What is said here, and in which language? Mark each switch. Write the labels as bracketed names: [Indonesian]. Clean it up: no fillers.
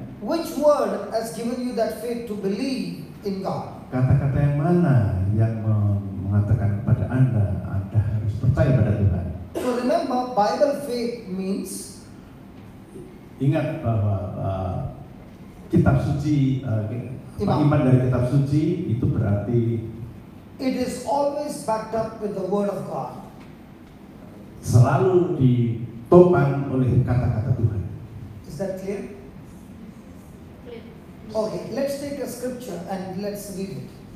[English] which word has given you that faith to believe in God? [Indonesian] kata-kata yang mana yang mengatakan kepada Anda harus percaya pada Tuhan? [English] So remember, Bible faith means [Indonesian] Ingat bahwa kitab suci, iman dari kitab suci itu berarti [English] it is always backed up with the word of God. [Indonesian] selalu ditopang oleh kata-kata Tuhan. [English] Is that clear? Okay, let's take a scripture and let's read it.